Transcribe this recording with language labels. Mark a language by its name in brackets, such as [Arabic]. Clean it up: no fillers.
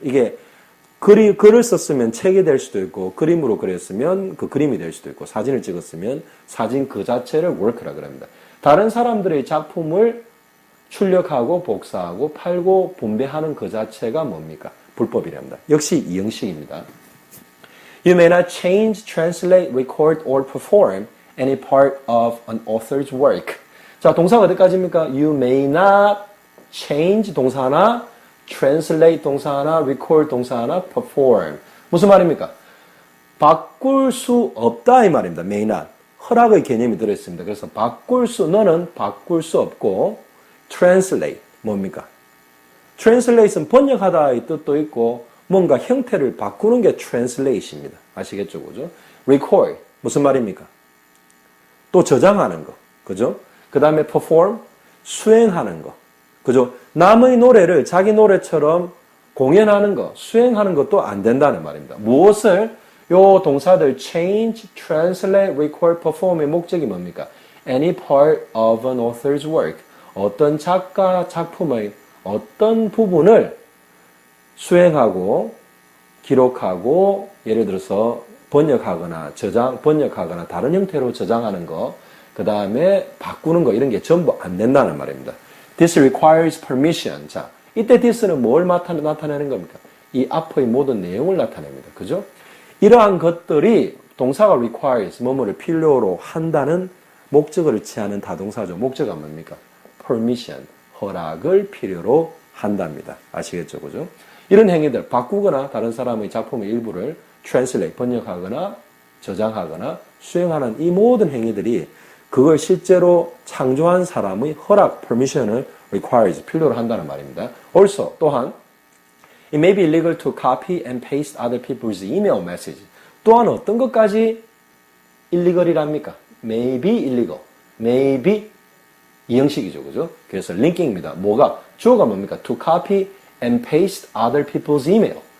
[Korean] 이게 글을 썼으면 책이 될 수도 있고, 그림으로 그렸으면 그 그림이 될 수도 있고, 사진을 찍었으면 사진 그 자체를 work라 그럽니다. 다른 사람들의 작품을 출력하고 복사하고 팔고 분배하는 그 자체가 뭡니까? 불법이랍니다. 역시 이 형식입니다. [English] You may not change, translate, record, or perform any part of an author's work. [Korean] 자, 동사가 어디까지입니까? [English] You may not change [Korean] 동사 하나, translate 동사 하나, record 동사 하나, perform. 무슨 말입니까? 바꿀 수 없다 이 말입니다. [English] may not. [Korean] 허락의 개념이 들어있습니다. 그래서 너는 바꿀 수 없고 translate 뭡니까? translate은 번역하다의 뜻도 있고 뭔가 형태를 바꾸는 게 translate입니다. 아시겠죠? 그죠? record 무슨 말입니까? 또 저장하는 거. 그죠? 그 다음에 perform 수행하는 거. 그죠? 남의 노래를 자기 노래처럼 공연하는 거, 수행하는 것도 안 된다는 말입니다. 무엇을? 요 동사들 change, translate, record, perform의 목적이 뭡니까? [English] Any part of an author's work. [Korean] 어떤 작가 작품의 어떤 부분을 수행하고 기록하고 예를 들어서 번역하거나 번역하거나 다른 형태로 저장하는 거, 그 다음에 바꾸는 거 이런 게 전부 안 된다는 말입니다. [English] This requires permission. [Korean] 자, 이때 this는 뭘 나타내는 겁니까? 이 앞의 모든 내용을 나타냅니다. 그죠? 이러한 것들이 동사가 requires, 뭐뭐를 필요로 한다는 목적어를 취하는 다동사죠. 목적어가 뭡니까? permission, 허락을 필요로 한답니다. 아시겠죠? 그죠? 이런 행위들, 바꾸거나 다른 사람의 작품의 일부를 translate, 번역하거나 저장하거나 수행하는 이 모든 행위들이 그걸 실제로 창조한 사람의 허락, permission을 requires, 필요로 한다는 말입니다. [English] Also, [Korean] 또한 [English] It may be illegal to copy and paste other people's email message. [Korean] 또한 어떤 것까지 illegal이랍니까? [English] May be illegal. [Korean] May be 이 형식이죠. 그죠? 그래서 링킹입니다. 뭐가? 주어가 뭡니까? [English] To copy and paste other people's email.